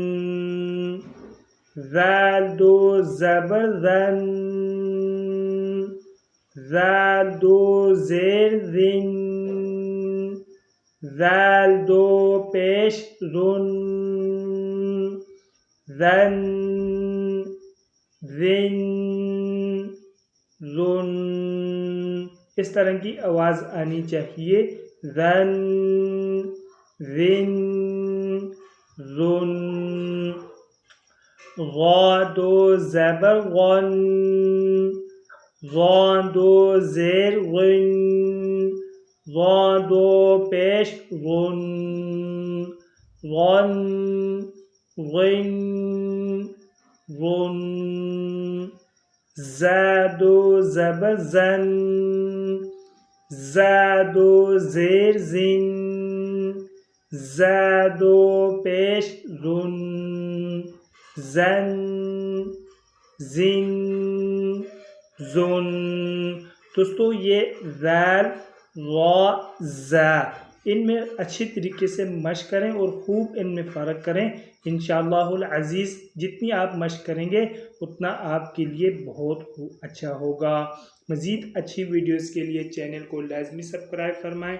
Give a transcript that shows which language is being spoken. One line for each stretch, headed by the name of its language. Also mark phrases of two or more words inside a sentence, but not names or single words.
Urdu: ذال 2 زبر ذن، ذال 2 زیر ذن، ذال 2 پیش ذن، ذن ذن ذن۔ اس طرح کی آواز آنی چاہیے، ذن ذن ذن۔ غا 2 زبر غن، غا 2 زیر غن، غا 2 پیش غن، غن غن غن۔ زا 2 زبر زن، زا 2 زیر زن، زا 2 پیش زن، زن زن زن۔ دوستو، یہ ذال غا زا ان میں اچھی طریقے سے مشق کریں اور خوب ان میں فرق کریں۔ انشاءاللہ العزیز جتنی آپ مشق کریں گے اتنا آپ کے لیے بہت اچھا ہوگا۔ مزید اچھی ویڈیوز کے لیے چینل کو لازمی سبسکرائب فرمائیں۔